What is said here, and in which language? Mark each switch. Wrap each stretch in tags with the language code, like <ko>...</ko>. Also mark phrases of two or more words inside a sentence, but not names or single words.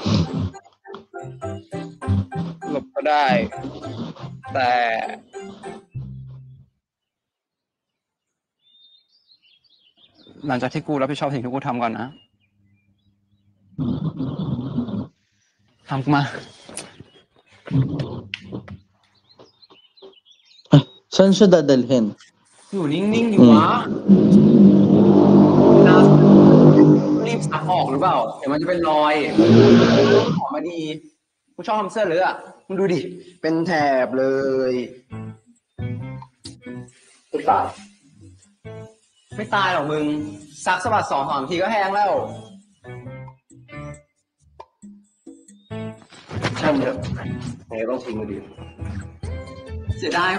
<th>หลบก็ได้ แต่หลังจากที่กูรับผิดชอบสิ่งที่กูทำก่อนนะทำกูมา</th> <tl>Saan siya dadalhin?</tl> <th>อยู่นิ่งๆอยู่วะน่ารีบซักออกหรือเปล่าเดี๋ยวมันจะเป็นรอยออกมาดีกูชอบทำเสื้อเลยอ่ะมึงดูดิเป็นแถบเลย ไม่ตายไม่ตายหรอกมึงซักสะบัด2-3 ทีก็แห้งแล้วช่างเถอะยังไงต้องทิ้งมาดีเสียดาย</th>